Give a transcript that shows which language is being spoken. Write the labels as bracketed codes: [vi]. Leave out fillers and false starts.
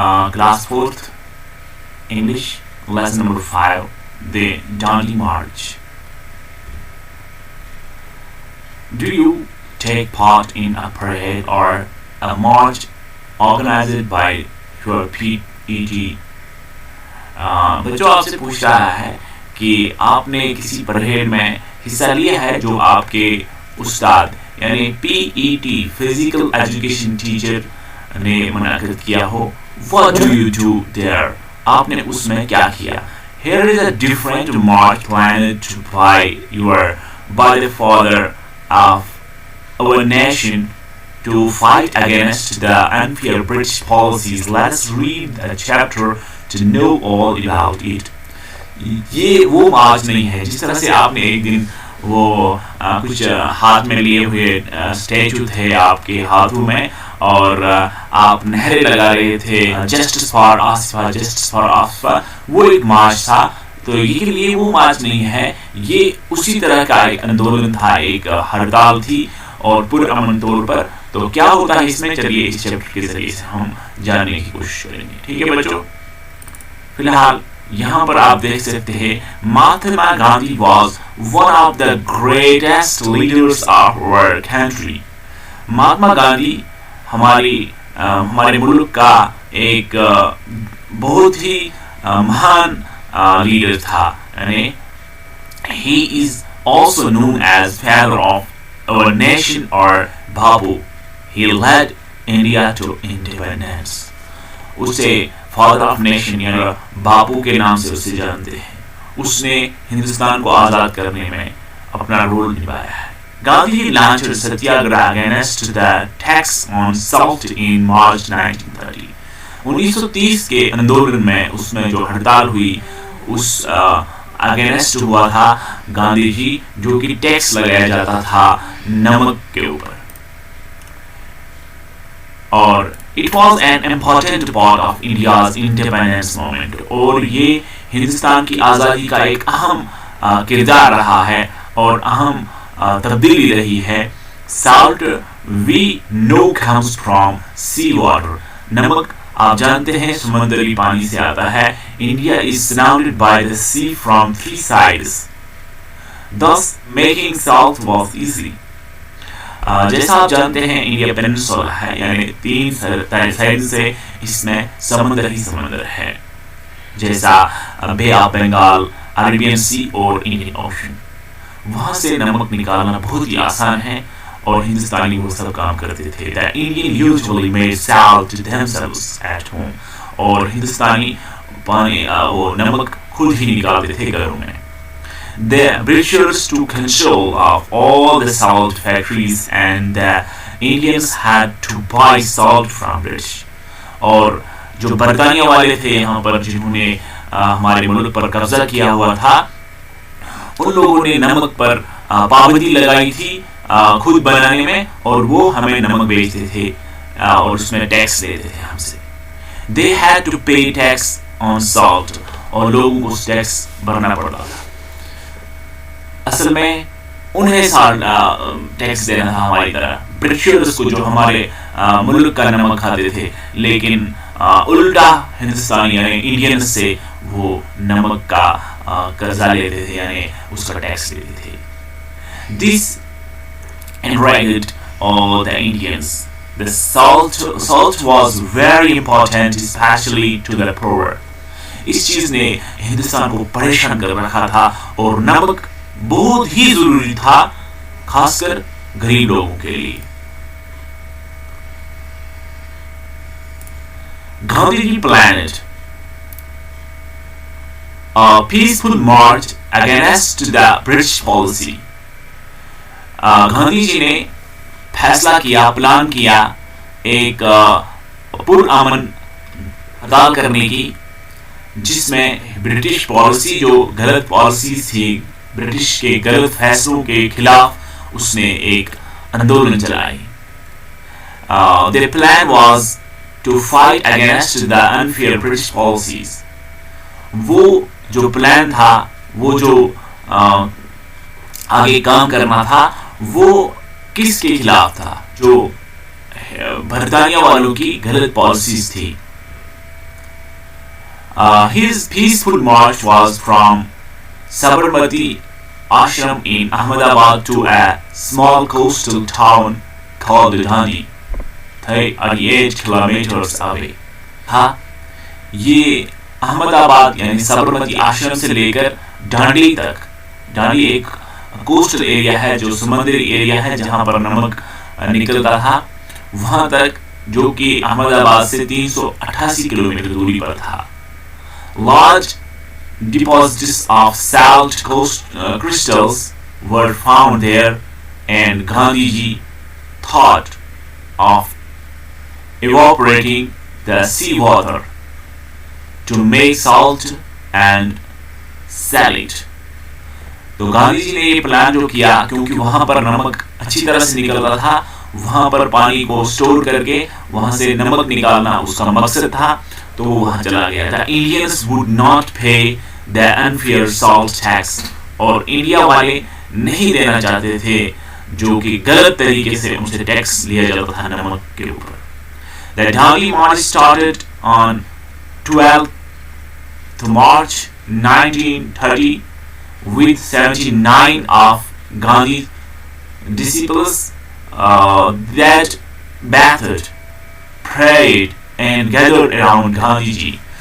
[en] Class 4th English, lesson number 5, the Dandi March. Do you take part in a parade or a march organized by your PET? [hi] बच्चों आपसे पूछ रहा है कि आपने किसी परेड में हिस्सा लिया है जो आपके उस्ताद यानी PET फिजिकल एजुकेशन टीचर ने मुनाकिद किया हो. [en] What do you do there? [hi] आपने उसमें क्या किया? [en] Here is a different march planned by the father of our nation to fight against the unfair British policies. Let us read the chapter to know all about it. [hi] ये वो मार्च नहीं है जिस तरह से आपने एक दिन वो कुछ हाथ में लिए हुए स्टैचू थे आपके हाथों में और आप नहरें लगा रहे थे [en] Justice for Asifa, justice for Asifa. [hi] वो एक मार्च था. तो ये लिए वो मार्च नहीं है, ये उसी तरह का एक आंदोलन था, एक हड़ताल थी और पुरअमन तौर पर. तो क्या होता है इसमें, चलिए इस चैप्टर के जरिए से हम जानने की कोशिश करेंगे. ठीक है बच्चों, फिलहाल यहाँ पर आप देख सकते हैं Mahatma Gandhi [en] Was one of the greatest leaders of our country. [hi] Mahatma Gandhi हमारे मुल्क का एक बहुत ही महान लीडर था. यानी [en] he is also known as father of our nation or Babu. He led India to independence. [hi] उसे फादर ऑफ नेशन यानी बापू के नाम से उसे जानते हैं. उसने हिंदुस्तान को आजाद करने में अपना रोल निभाया है. [en] Gandhi launched satyagraha against the tax on salt in March 1930. [hi] 1930 के आंदोलन में उसमें जो हड़ताल हुई उस अगेंस्ट हुआ था गांधी जी, जो कि टैक्स लगाया जाता था नमक के ऊपर. और [en] It was an important part of India's independence movement. [hi] और ये हिंदुस्तान की आज़ादी का एक अहम किरदार रहा है और अहम तब्दीली रही है. [en] Salt we know comes from sea water. [hi] नमक आप जानते हैं समुद्री पानी से आता है. [en] India is surrounded by the sea from 3 sides. Thus making salt was easy. [hi] जैसा आप जानते हैं इंडिया पेनिनसुला है, यानी 3 साइड से इसमें समुद्र ही समुद्र है, जैसा बे ऑफ बंगाल, अरेबियन सी और इंडियन ओशन. वहां से नमक निकालना बहुत ही आसान है और हिंदुस्तानी वो सब काम करते थे. [en] The Indian usually made salt themselves at home. [hi] और हिंदुस्तानी पानी वो नमक खुद ही निकालते थे घरों में. [en] The Britishers took control of all the salt factories and the Indians had to buy salt from British. [hi] और जो बरतानिया वाले थे यहाँ पर जिन्होंने हमारे मुल्क पर कब्जा किया हुआ था, उन लोगों ने नमक पर पाबंदी लगाई थी खुद बनाने में और वो हमें नमक बेचते थे और उसमें टैक्स लेते थे हमसे. [en] They had to pay tax on salt [hi] और लोगों को टैक्स भरना पड़ता था. असल में उन्हें साल टैक्स देना था हमारी तरह ब्रिटिशर्स को जो हमारे मुल्क का नमक खाते थे, लेकिन उल्टा हिंदुस्तानी यानी इंडियंस से वो नमक का कर्जा लेते थे यानी उसका टैक्स लेते थे. [en] This enraged all the Indians. The salt was very important especially to the poor. [hi] इस चीज ने हिंदुस्तान को परेशान कर रखा था और नमक बहुत ही जरूरी था खासकर गरीब लोगों के लिए. [en] Gandhi ji planned a peaceful march against the British policy. [hi] Gandhi ji ने फैसला किया, प्लान किया एक पुरअमन हड़ताल करने की, जिसमें ब्रिटिश पॉलिसी जो गलत पॉलिसी थी, ब्रिटिश के गलत फैसलों के खिलाफ उसने एक आंदोलन चलाई. [en] Their plan was to fight against the unfair British policies. [hi] वो जो प्लान था, वो जो आगे काम करना था, वो किसके खिलाफ था? जो बरतानिया वालों की गलत पॉलिसीज थी। [en] His peaceful march was from Sabarmati Ashram in Ahmedabad to a small coastal town called Dandi, 38 kilometers away। [hi] हाँ, ये अहमदाबाद यानी साबरमती आश्रम से लेकर डांडी तक, डांडी एक कोस्टल एरिया है जो समुद्री एरिया है जहां पर नमक निकलता था, वहां तक जो कि अहमदाबाद से 388 किलोमीटर दूरी पर था। [en] Large deposits of salt crystals were found there, and Gandhiji thought of evaporating the seawater to make salt and sell it। [hi] तो गांधी जी ने ये प्लान जो किया, क्योंकि वहां पर नमक अच्छी तरह से निकल रहा था, वहां पर पानी को स्टोर करके वहां से नमक निकालना उसका मकसद था, तो वो वहां चला गया था। [en] Indians would not pay the unfair salt tax, [hi] और इंडिया वाले नहीं देना चाहते थे जो कि गलत तरीके से उनसे टैक्स लिया जाता था नमक के ऊपर। [en] The Dandi march started on 12th March 1930 with 79 of Gandhi's disciples that bathed, prayed and gathered around Gandhi ji।